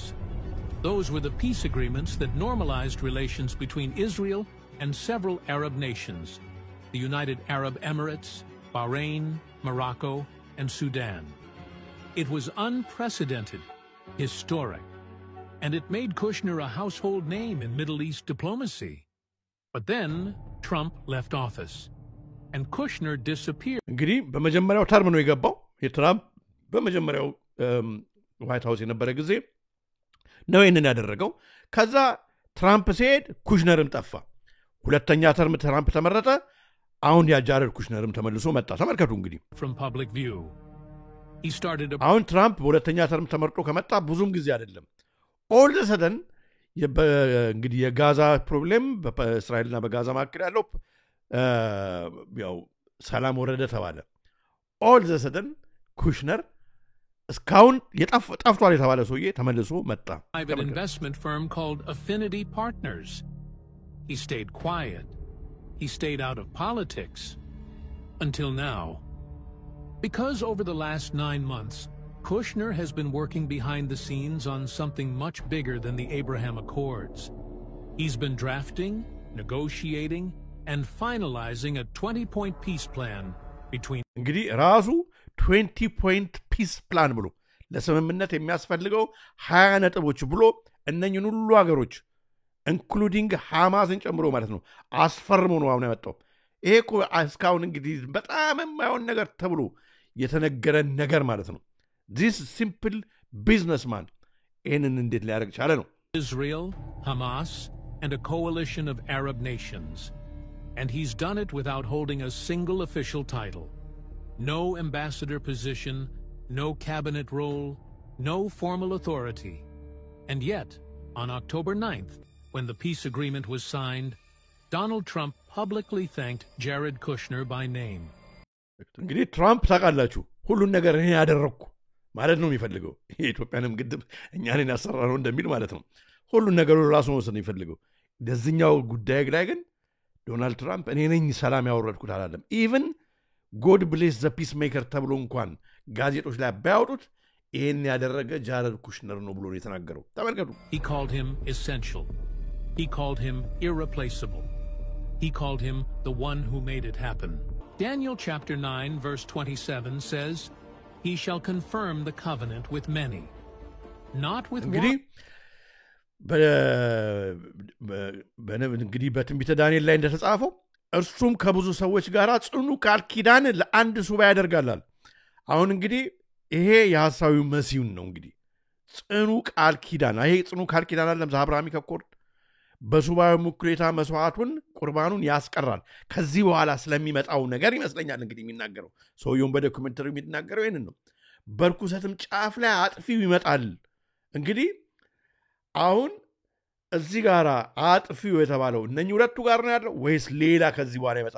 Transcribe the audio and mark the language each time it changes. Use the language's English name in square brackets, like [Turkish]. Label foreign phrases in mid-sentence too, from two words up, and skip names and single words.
[English] Those were the peace agreements that normalized relations between Israel and several Arab nations, the United Arab Emirates, Bahrain, Morocco, and Sudan. It was unprecedented, historic, and it made Kushner a household name in Middle East diplomacy. But then Trump left office, and Kushner disappeared. [Amharic] እንግዲህ በመጀመሪያው ተርም ነው የገባው የትራምፕ በመጀመሪያው ዋይት ሃውስ የነበረ ጊዜ ነው ይሄንን ያደረገው። ከዛ ትራምፕ ሲሄድ ኩሽነርም ጠፋ። ሁለተኛ ተርም ትራምፕ ተመረጠ። አሁን ያ ጃረድ ኩሽነርም ተመልሶ መጣ። ተመልከቱ እንግዲህ [English] from public view. He started [Amharic] አሁን ትራምፕ በሁለተኛ ተርም ተመርጦ ከመጣ ብዙም ጊዜ አይደለም። [English] all the sudden [Amharic] እንግዲህ የጋዛ ፕሮብሌም በእስራኤልና በጋዛ መካከል ያለው ያው ሰላም ወረደ ተባለ። [English] all the sudden [Amharic] ኩሽነር እስካሁን ጠፍቷል የተባለ ሰውዬ ተመልሶ መጣ። [English] Private investment firm called Affinity Partners. He stayed quiet. He stayed out of politics until now. Because over the last 9 months, Kushner has been working behind the scenes on something much bigger than the Abraham Accords. He's been drafting, negotiating, and finalizing a 20-point peace plan between [Amharic] እንግዲህ ራሱ [English] 20-point peace plan [Amharic] ብሎ ለስምምነት የሚያስፈልገው 20 ነጥቦች ብሎ እነኝን ሁሉ ሀገሮች ኢንክሉዲንግ ሐማስን ጨምሮ ማለት ነው አስፈርሞ ነው አሁን ያመጣው። ይሄ እኮ እስካሁን እንግዲህ በጣም የማይሆን ነገር ተብሎ የተነገረ ነገር ማለት ነው። [English] this simple businessman [Amharic] ይህንን እንዴት ሊያደርግ ቻለ ነው? [English] Israel, Hamas, and a coalition of Arab nations. And he's done it without holding a single official title. No ambassador position, no cabinet role, no formal authority. And yet, on October 9th, when the peace agreement was signed, Donald Trump publicly thanked Jared Kushner by name. [Amharic] እንግዲህ ትራምፕ ታውቃላችሁ ሁሉን ነገር እኔ ያደረኩ ማለት ነው የሚፈልገው። የኢትዮጵያንም ግድብ እኛን ያሰራነው እንደሚል ማለት ነው። ሁሉን ነገር ራሱ መውሰድ ነው የሚፈልገው። ለዚህኛው ጉዳይ ላይ ግን ዶናልድ ትራምፕ እኔ ነኝ ሰላም ያወረድኩት አላለም። [English] even God bless the peace maker [Amharic] ተብሎ እንኳን ጋዜጦች ላይ ባያወጡት ይሄን ያደረገ ጃረድ ኩሽነር ነው ብሎ ነው የተናገረው። ተመልከቱ። [English] He called him essential. He called him irreplaceable. He called him the one who made it happen. Daniel chapter 9 verse 27 says, "He shall confirm the covenant with many, not with one." [Amharic] እንግዲህ በትንቢተ ዳንኤል ላይ እንደተጻፈው እርሱም ከብዙ ሰዎች ጋር ጽኑ ቃል ኪዳን ለአንድ ሱባኤ ያደርጋል። አሁን እንግዲህ ይሄ የሐሳዊው መሲሁን ነው። እንግዲህ ጽኑ ቃል ኪዳን ይሄ ጽኑ ቃል ኪዳን አለም አብርሃሚክ አኮርድ በሱባኤው ሙክሌታ መስዋዕቱን ቁርባኑን ያስቀራል። ከዚህ በኋላ ስለሚመጣው ነገር ይመስለኛል እንግዲህ የሚናገረው ሰውየውን በዶክመንተሪ የሚናገረው ይሄንን ነው። በርኩሰትም ጫፍ ላይ አጥፊው ይመጣል። እንግዲህ አሁን እዚህ ጋር አጥፊው የተባለው እነኚህ ሁለቱ ጋር ነው ያለው ወይስ ሌላ ከዚህ በኋላ ይመጣል?